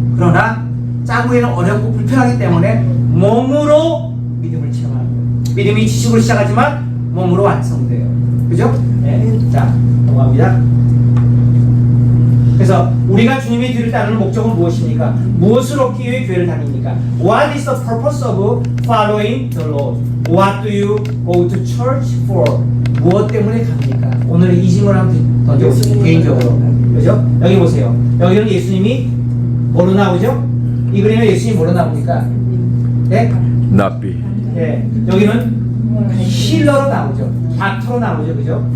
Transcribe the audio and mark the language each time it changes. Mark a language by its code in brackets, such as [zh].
[ko] 그러나 짜구에는 어렵고 불편하기 때문에 몸으로 믿음을 체험하는 거예요. 믿음이 지식으로 시작하지만 몸으로 완성돼요. 그죠? 네. 자, 넘어갑니다. 그래서 우리가 주님의 뒤를 따르는 목적은 무엇입니까? 무엇을 얻기 위해 교회를 다닙니까? [en] What is the purpose of following the Lord? What do you go to church for? [ko] 무엇 때문에 갑니까? 오늘 이 질문을 한번 던져보세요. 개인적으로. 그죠? 여기 보세요. 여기는 예수님이 뭐로 나오죠? 이 그림에 예수님이 뭐로 나옵니까? 네? 납비. 네. 여기는 힐러로 나오죠. 닥터로 나오죠. 그죠?